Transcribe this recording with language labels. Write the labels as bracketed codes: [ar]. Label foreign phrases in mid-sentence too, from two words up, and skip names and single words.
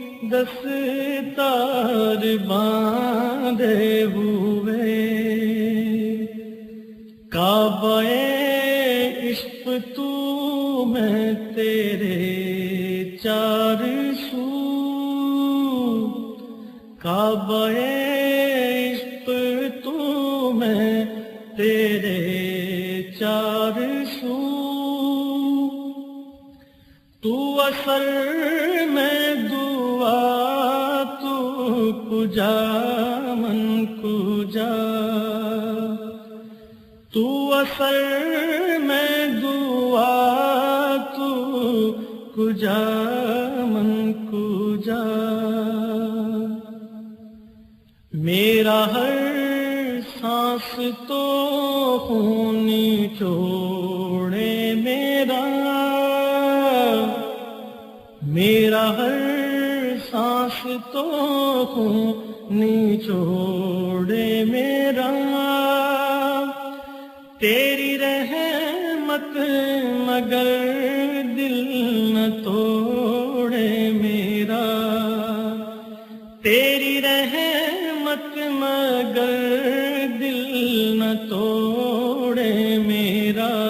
[ur] دستار باندھے ہوئے، کعبہ عشق تو میں تیرے چار سو، کعبہ عشق تو میں تیرے چار سو، تو اثر میں دعا، [fa] تو کجا من کجا، [ur] تو اثر میں دعا، [fa] تو کجا من کجا، [ur] میرا ہر سانس تو خون چھوڑے میرا، میرا ہر سانس تو خون چھوڑے میرا، تیری رحمت مگر دل نہ توڑے میرا، تیری رحمت مگر دل نہ توڑے میرا،